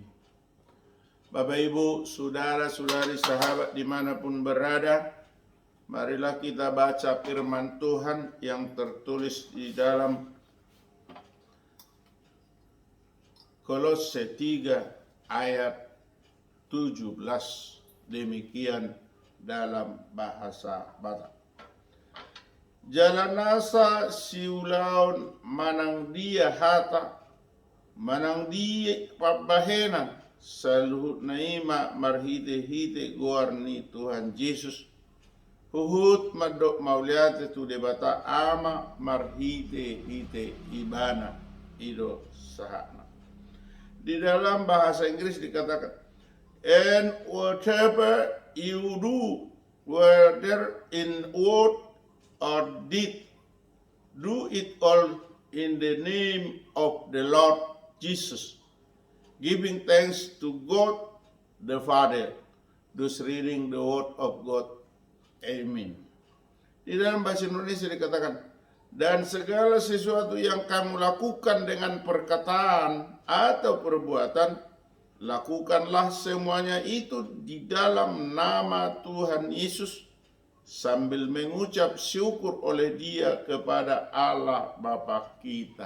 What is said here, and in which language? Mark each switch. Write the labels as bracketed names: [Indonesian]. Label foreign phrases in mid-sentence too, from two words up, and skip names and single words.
[Indonesian] Bapak Ibu, saudara-saudari, sahabat dimanapun berada, marilah kita baca firman Tuhan yang tertulis di dalam Kolose 3 ayat 17. Demikian dalam bahasa Batak. [Batak Toba] Jalan asa siulaun manang dia hata, manang dia pabahenan, saluhut naima marhite-hite guarni Tuhan Yesus. Huhut madok mauliate tu debata ama marhite-hite ibana ido sahana. [Indonesian] Di dalam bahasa Inggris dikatakan, [English] and whatever you do, whether in word or deed, do it all in the name of the Lord Jesus, giving thanks to God the Father. Thus reading the word of God. Amen. [Indonesian] Di dalam bahasa Indonesia dikatakan, dan segala sesuatu yang kamu lakukan dengan perkataan atau perbuatan, lakukanlah semuanya itu di dalam nama Tuhan Yesus, sambil mengucap syukur oleh Dia kepada Allah Bapa kita.